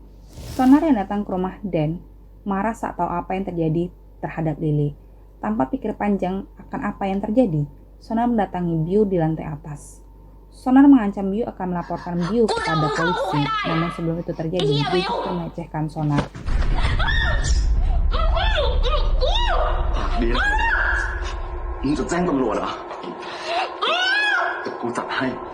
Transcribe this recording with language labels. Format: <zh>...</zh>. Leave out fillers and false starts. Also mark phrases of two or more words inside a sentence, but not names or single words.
<id>Sonar yang datang ke rumah Dan marah saat tahu apa yang terjadi terhadap Lily. Tanpa pikir panjang akan apa yang terjadi, Sonar mendatangi Biu di lantai atas. Sonar mengancam Biu akan melaporkan Biu kepada polisi, namun sebelum itu terjadi, Biu justru melecehkan Sonar.</id> <th>ดีแล้วมึงจะแจ้งตำรวจเหรอแต่กูจัดให้</th>